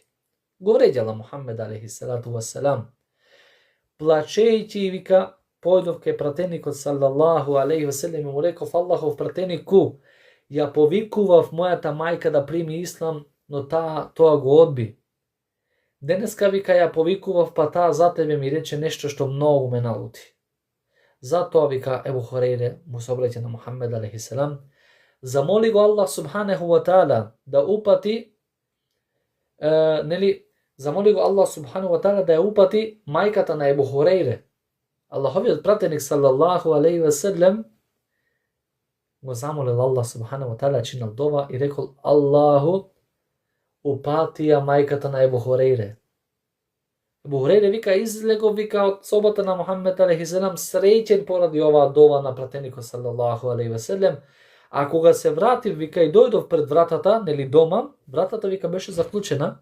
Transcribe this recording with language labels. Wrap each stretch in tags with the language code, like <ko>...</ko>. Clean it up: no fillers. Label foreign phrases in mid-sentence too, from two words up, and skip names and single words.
<mk>Го вреđала Мухаммед</mk> <ar>عليه الصلاة والسلام.</ar> <mk>Плачејќи, вика, појдов ке пратеникот</mk> <ar>صلى الله عليه وسلم</ar> <mk>и му реков: Аллахов пратенику, ја повикував мојата мајка да прими ислам, но тоа го одби. Денеска, вика, ја повикував, па таа за тебе ми рече нешто што многу ме налути. Затоа, вика, Ебу Хурейре му се обраќа на Мухаммед</mk> <ar>عليه السلام,</ar> <mk>замоли го Аллах</mk> <ar>سبحانه وتعالى</ar> <mk>да упати, замоли го Аллах</mk> <ar>سبحانه وتعالى</ar> <mk>да ја упати мајката на Ебу Хурейре. Аллаховиот пратеник</mk> <ar>صلى الله عليه وسلم</ar> <mk>го замолил Аллах</mk> <ar>سبحانه وتعالى,</ar> <mk>чинал дова и рекол: Аллаху упатија мајката на Ебу Хурейре. Ебу Хурейре, вика, излегов, вика, од собата на Мухаммед</mk> <ar>عليه السلام</ar> <mk>среќен поради оваа дова на пратеникот</mk> <ar>صلى الله عليه وسلم,</ar> <mk>А кога се вратив, вика, и дојдов пред вратата, нели дома, вратата, вика, беше заклучена.</mk>